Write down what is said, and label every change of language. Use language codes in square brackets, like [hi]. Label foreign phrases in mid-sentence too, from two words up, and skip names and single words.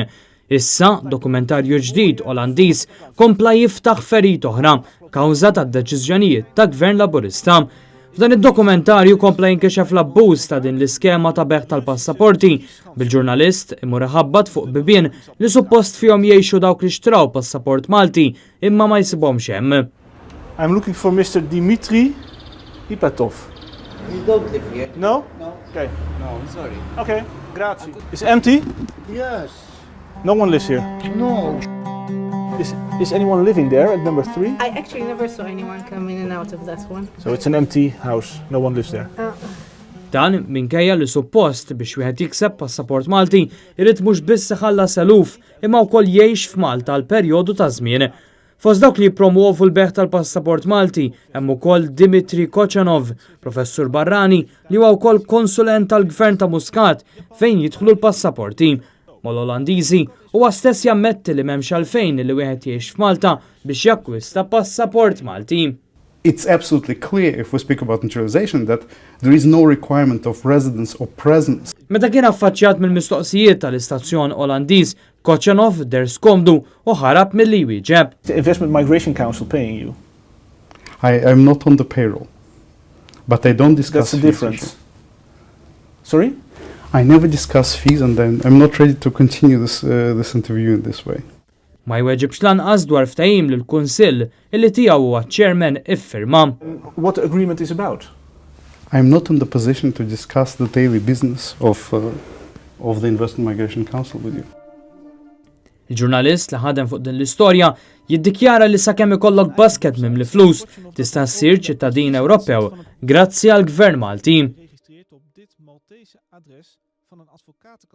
[mt] Issa, dokumentarju ġdid Olandiż kompla jiftaħ ferit oħra kawża tad-deċiżjonijiet ta' Gvern Laburista. F'dan id-dokumentarju kompla jinkixef l-abbuż ta' din l-iskema ta' bejgħ tal-passaporti bil-ġurnalist imur iħabbat fuq bibien li suppost fihom jgħixu dawk li xtraw passaport Malti imma ma jsibhomx hemm. [en] I'm looking for Mr. Dimitri Ipatov. You don't live here? No? No. Okay. No, I'm sorry. Okay, grazie. It's empty? Yes. No one lives here. No. Is anyone living there at number 3? I actually never saw anyone come in and out of that one. So it's an empty house. No one lives there. [mt] Dan minkejja li suppost biex wieħed jikseb passaport Malti irid mhux biss iħallas eluf imma wkoll jgħix f'Malta għal perjodu ta' żmien. Fost dawk li jippromuovu l-bejgħ tal-passaport Malti hemm ukoll Dimitri Koċanov, professur barrani li huwa wkoll konsulent tal-Gvern ta' Muscat fejn jidħlu l-passaporti. Mal-Olandiżi huwa stess jammetti li m'hemmx għalfejn li wieħed jgħix f'Malta biex jakkwista passaport Malti. [en] It's absolutely clear if we speak about naturalization that there is no requirement of residence or presence. [mt] Meta kien affaċċjat mill-mistoqsijiet tal-istazzjon Olandiż, Koċanov der skomdu u ħarab milli jwieġeb. [en] The Investment Migration Council paying you. I'm not on the payroll, but I don't discuss That's the fees difference. issue. Sorry? I never discuss fees and I'm not ready to continue this interview in this way. [mt] Ma jweġibx lanqas dwar ftehim lill kunsill illi tiegħu huwa chairman iffirma. [en] What the agreement is about? I'm not in the position to discuss the daily business of the Investment Migration Council with you. [mt] Il-ġurnalist li ħadem fuq din l-istorja jiddikjara li sakemm ikollok basket mimli flus tista' ssir ċittadin Ewropew grazzi għall-Gvern Malti.